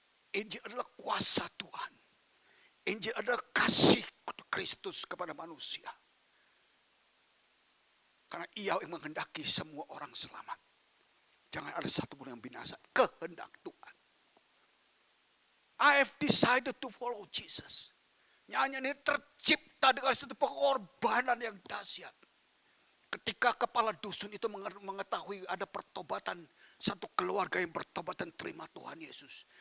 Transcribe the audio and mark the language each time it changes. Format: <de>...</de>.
<id>Injil adalah kuasa Tuhan. Injil adalah kasih Kristus kepada manusia. Karena Ia yang menghendaki semua orang selamat. Jangan ada satu pun yang binasa. Kehendak Tuhan.</id> <en>I have decided to follow Jesus.</en> <id>Nyanyian ini tercipta dengan satu pengorbanan yang dahsyat. Ketika kepala dusun itu mengetahui ada pertobatan, satu keluarga yang bertobat dan terima Tuhan Yesus.</id>